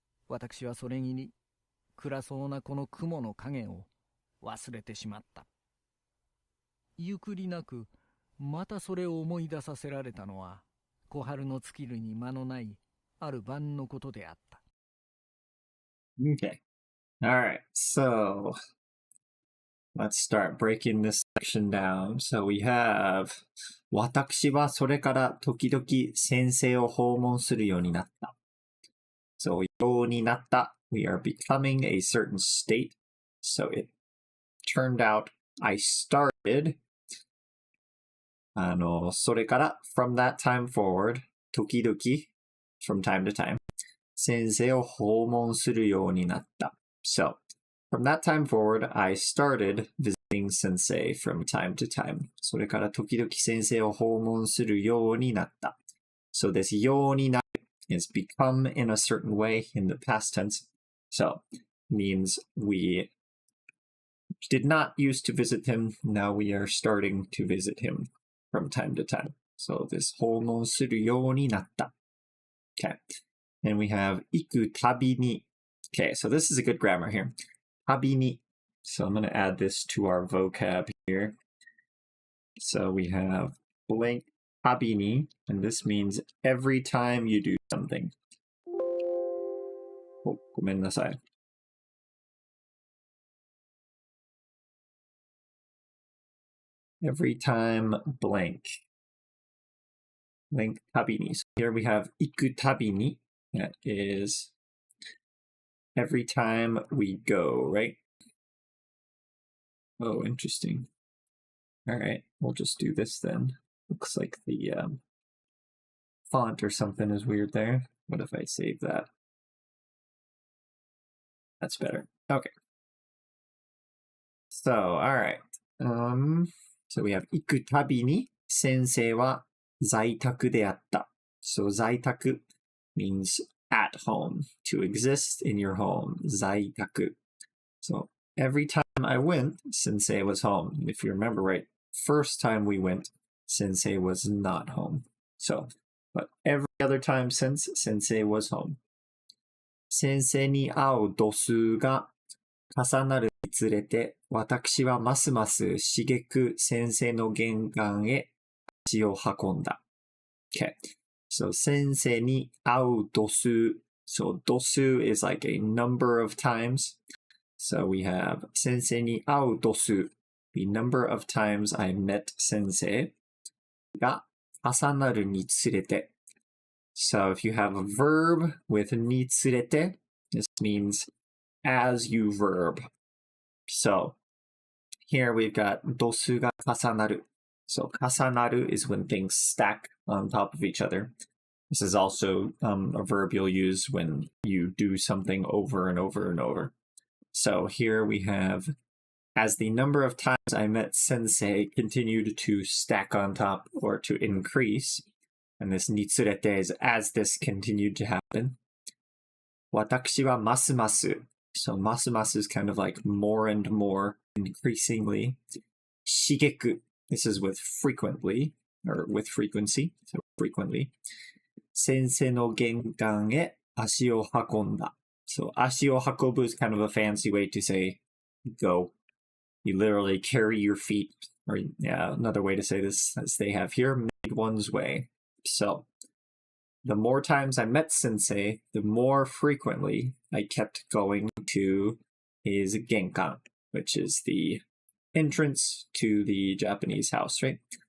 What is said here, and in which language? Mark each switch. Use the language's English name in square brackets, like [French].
[Japanese] 私はそれにに暗そうなこの雲の影を忘れてしまった。ゆくりなくまたそれを思い出させられたのは小春の尽きるに間のないある晩のことであった。 [English] Okay. Alright, so let's start breaking this section down. So we have [Japanese] 私はそれから時々先生を訪問するようになった。 So ようになった。 [English] We are becoming a certain state. So it turned out I started それから from that time forward, 時々 from time to time, [Japanese] 先生を訪問するようになった。 [English] So, from that time forward, I started visiting Sensei from time to time. [Japanese] それから時々先生を訪問するようになった。 [English] So this [Japanese] ようになる [English] is become in a certain way in the past tense. So, means we did not used to visit him. Now we are starting to visit him from time to time. So this [Japanese] 訪問するようになった. [English] Okay. And we have [Japanese] 行くたびに. [English] Okay, so this is a good grammar here. [Japanese] たびに. [English] So I'm going to add this to our vocab here. So we have blank たびに, and this means every time you do something. [Japanese] お、ごめんなさい. [English] Every time blank. Blank たびに. So here we have [Japanese] 行くたびに. [English] That is every time we go, right? Oh, interesting. All right, we'll just do this then. Looks like the font or something is weird there. What if I save that? That's better. Okay. So, all right. So we have [Japanese] 行くたびに先生は在宅であった. [English] So 在宅 means at home, to exist in your home. [Japanese] 在宅. [English] So every time I went, Sensei was home. If you remember right, first time we went, Sensei was not home. So, but every other time since, Sensei was home. [Japanese] 先生に会う度数が重なるにつれて、私はますます茂く先生の玄関へ足を運んだ. [English] Okay. So [Japanese] 先生に会う度数. [English] So 度数 is like a number of times. So we have [Japanese] 先生に会う度数. [English] The number of times I met sensei [Japanese] が重なるにつれて. [English] So if you have a verb with につれて, this means as you verb. So here we've got [Japanese] 度数が重なる. [English] So 重なる is when things stack on top of each other. This is also a verb you'll use when you do something over and over and over. So here we have, as the number of times I met sensei continued to stack on top or to increase, and this につれて is as this continued to happen. [Japanese] 私はますます. [English] So ますます is kind of like more and more, increasingly. [Japanese] 茂く. [English] This is with frequently, or with frequency, so frequently. [Japanese] 先生の玄関へ足を運んだ. [English] So [Japanese] 足を運ぶ [English] is kind of a fancy way to say go. You literally carry your feet, or yeah, another way to say this, as they have here, made one's way. So the more times I met sensei, the more frequently I kept going to his genkan, which is the entrance to the Japanese house, right?